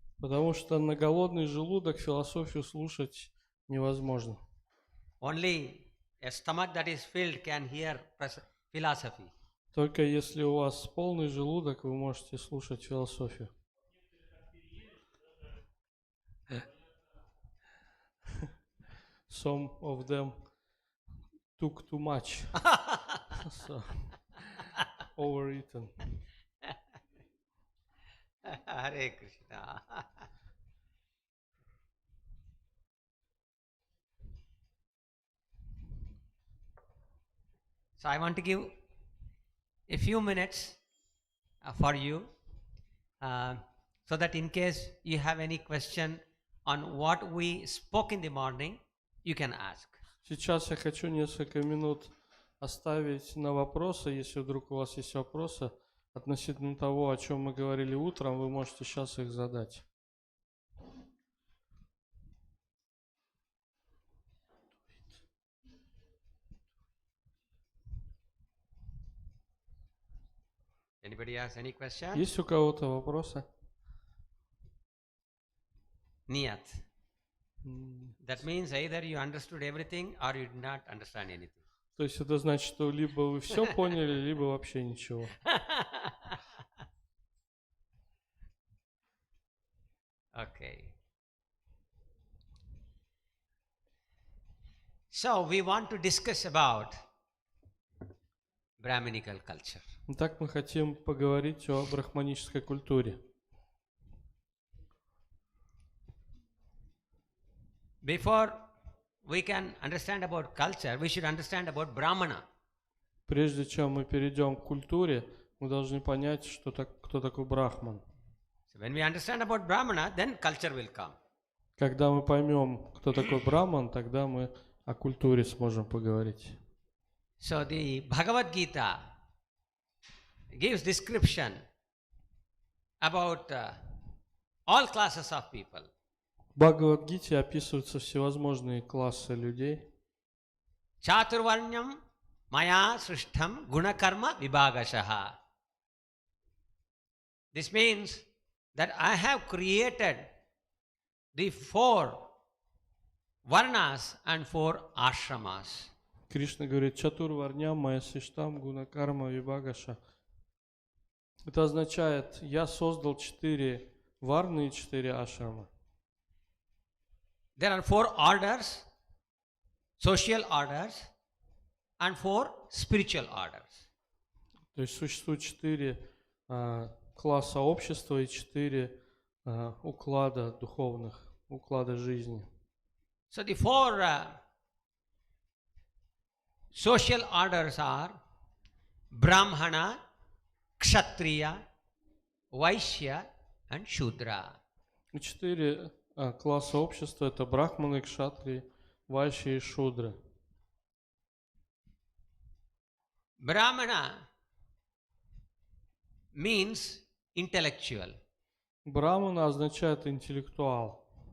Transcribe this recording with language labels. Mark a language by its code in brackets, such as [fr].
[ru] Потому что на голодный желудок философию слушать невозможно. [en] Only a stomach that is filled can hear philosophy. [ru] Только если у вас полный желудок, вы можете слушать философию. [en] Some of them took too much. So, overeaten. Hare Krishna. So I want to give a few minutes for you so that in case you have any question on what we spoke in the morning, you can ask. [ru] Сейчас я хочу несколько минут оставить на вопросы. Если вдруг у вас есть вопросы относительно того, о чем мы говорили утром, вы можете сейчас их задать. [en] Anybody has any question? [ru] Есть у кого-то вопросы? Niyat. [en] That means either you understood everything or you did not understand anything. [ru] То есть это значит, что либо вы все поняли, либо вообще ничего. [en] Okay. So we want to discuss about Brahmanical culture. [ru] Итак, мы хотим поговорить о брахманической культуре. [en] Before we can understand about culture, we should understand about Brahmana. [ru] Прежде чем мы перейдем к культуре, мы должны понять, кто такой брахман. [en] So when we understand about Brahmana, then culture will come. [ru] Когда мы поймем, кто такой брахман, тогда мы о культуре сможем поговорить. [en] So the Bhagavad Gita gives description about all classes of people. [ru] В Бхагавад-гите описываются всевозможные классы людей. [sa] Chaturvarnyam maya srishtham gunakarma vibhagashaha. [en] This means that I have created the 4 varnas and 4 ashramas. [ru] Кришна говорит: [sa] Чатур варням майя сиштам гунакарма вибагаша. [ru] Это означает, я создал 4 варны и 4 ашрама. [en] There are 4 orders, social orders, and 4 spiritual orders. [ru] То есть существует 4 класса общества и 4 уклада духовных, уклада жизни. [en] So the 4 social orders are Brahmana, Kshatriya, Vaishya and Shudra. [ru] 4 класса общества — это брахманы, кшатрии, вайши и шудры. [en] Brahmana means intellectual. [ru] Брахмана означает интеллектуал.